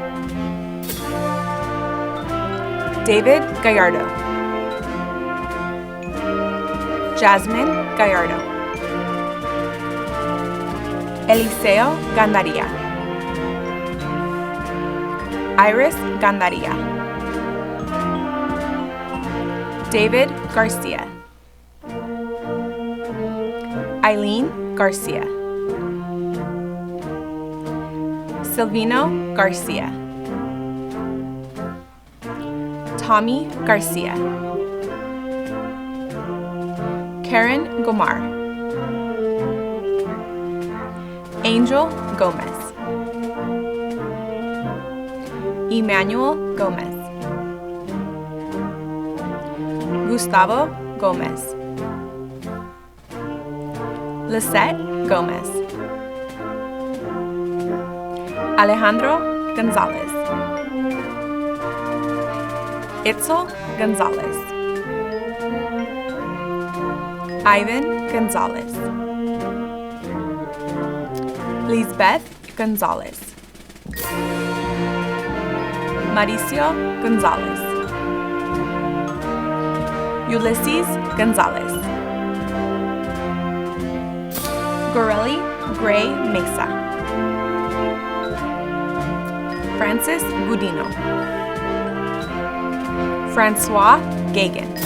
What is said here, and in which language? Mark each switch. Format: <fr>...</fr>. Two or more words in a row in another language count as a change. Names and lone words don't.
<en>David Gallardo, Jasmine Gallardo, Eliseo Gandaria, Iris Gandaria, David Garcia, Eileen Garcia, Silvino Garcia. Tommy Garcia. Karen Gomar. Angel Gomez. Emmanuel Gomez. Gustavo Gomez. Lisette Gomez. Alejandro Gonzalez. Itzel Gonzalez. Ivan Gonzalez. Lisbeth Gonzalez. Mauricio Gonzalez. Ulysses Gonzalez. Gorelli Gray Mesa. Francis Gudino. Francois Gagan.</en>